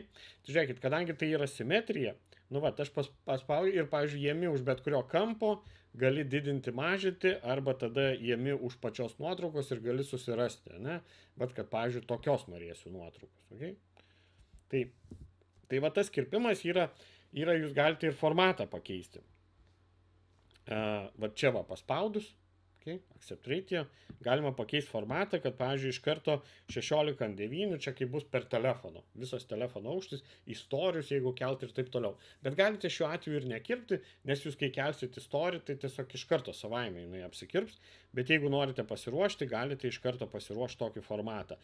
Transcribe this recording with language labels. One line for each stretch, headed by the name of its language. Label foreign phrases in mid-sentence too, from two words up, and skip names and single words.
Lithuanian: Tai žiūrėkit, kadangi tai yra simetrija, nu va, aš paspaudžiu ir, pavyzdžiui, jėmi už bet kurio kampo gali didinti, mažinti, arba tada jėmi už pačios nuotraukos ir gali susirasti, ne? Bet kad, pavyzdžiui, tokios norėsiu nuotraukos. Okay? Tai va tas kirpimas yra, jūs galite ir formatą pakeisti. Va čia va paspaudus, okay?
English: Accept ratio,
Lithuanian: galima pakeisti formatą, kad, pavyzdžiui, iš karto 16:9, čia kaip bus per telefono, visas telefono aukštis, istorijus, jeigu kelt ir taip toliau. Bet galite šiuo atveju ir nekirpti, nes jūs kai kelsit istoriją, tai tiesiog iš karto savaime jinai apsikirps, bet jeigu norite pasiruošti, galite iš karto pasiruošti tokį formatą.